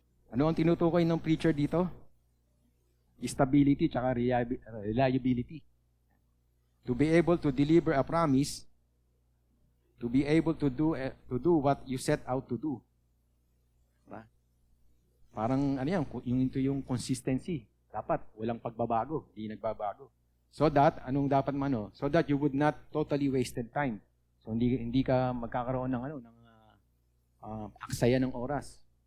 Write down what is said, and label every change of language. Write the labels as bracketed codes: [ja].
[tl] Ano ang tinutukoy ng preacher dito? [en] Stability tsaka reliability. To be able to deliver a promise, to be able to do what you set out to do. Diba? [tl] Parang yung consistency. Dapat walang pagbabago, hindi nagbabago. [en] So that so that you would not totally wasted time. [tl] So hindi ka magkakaroon ng aksaya ng oras.